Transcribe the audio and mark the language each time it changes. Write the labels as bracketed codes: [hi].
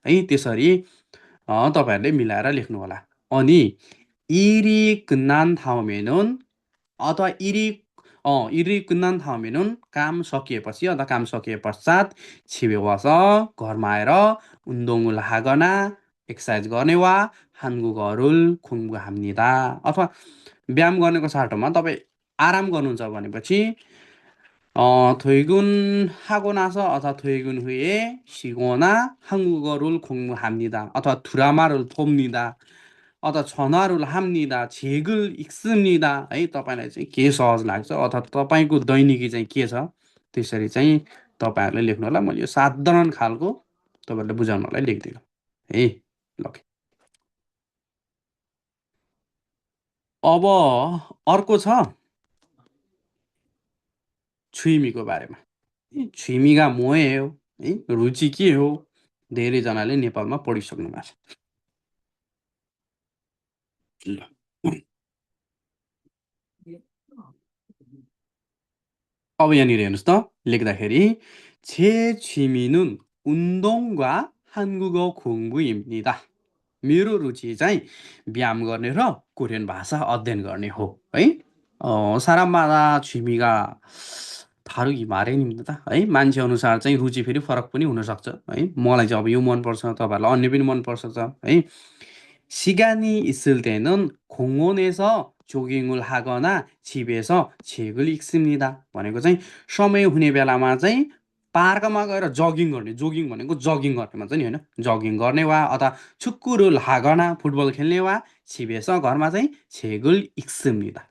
[ne] है त्यसरी तपाईँहरूले मिलाएर लेख्नु होला अनि [ko] 일이 끝난 다음에는 [ne] अथवा 일이 끝난 다음에는 काम सकिएपछि अथवा काम सकिए पश्चात [ko] 집에 와서 [ne] घरमा आएर [ko] 운동을 하거나 [ne] एक्सर्साइज गर्ने वा [ko] 한국어를 공부합니다. [ne] अथवा व्यायाम गर्नेको साटोमा तपाईँ आराम गर्नुहुन्छ भनेपछि [ko] 퇴근하고 나서 [ne] अथवा [ko] 퇴근 후에 쉬거나 한국어를 공부합니다. अथवा 드라마를 봅니다. अथवा 전화를 합니다. 책을 읽습니다. [ne] है तपाईलाई चाहिँ के सहज लाग्छ अथवा तपाईको दैनिकी चाहिँ के छ त्यसरी चाहिँ तपाईहरुले लेख्नु होला मैले यो साधारण खालको तपाईहरुले बुझाउनलाई लेख्दिनु है ल अब अर्को छ छुइमीको बारेमा छुइमीगा मोए हो है रुचि के हो धेरै जनाले नेपालमा पढिसक्नु भएको छ ल अब यहाँनिर हेर्नुहोस् त लेख्दाखेरि [ko] 제 취미는 운동과 한국어 공부입니다. [ne] मेरो रुचि चाहिँ व्यायाम गर्ने र कोरियन भाषा अध्ययन गर्ने हो है [ko] 사람마다 취미가 다르기 마련입니다. [ne] है मान्छे अनुसार चाहिँ रुचि फेरि फरक पनि हुन सक्छ है मलाई चाहिँ अब यो मन पर्छ तपाईहरुलाई अन्य पनि मन पर्छ है [ko] 시간이 있을 때는 공원에서 조깅을 하거나 집에서 책을 읽습니다. [ne] भनेको चाहिँ समय हुने बेलामा चाहिँ पार्कमा गएर जगिङ गर्ने, जोगिङ भनेको जगिङ गर्ने भन्छ नि होइन, जगिङ गर्ने वा अथवा [ko] 축구를 하거나 [ne] फुटबल खेल्ने वा 집에서 घरमा चाहिँ [ko] 책을 읽습니다.